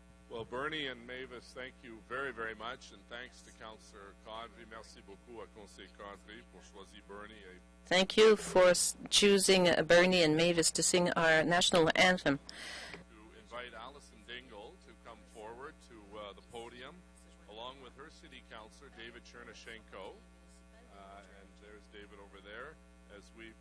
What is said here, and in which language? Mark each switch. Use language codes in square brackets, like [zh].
[en] Well, Bernie and Mavis, thank you very, very much, and thanks to Councillor Qadri. [fr] Merci beaucoup à Conseiller Qadri pour choisir Bernie. [en] Thank you for choosing Bernie and Mavis to sing our national anthem. To invite Alison Dingle to come forward to the podium, along with her city councillor, David Chernyshenko. And there's David over there, as we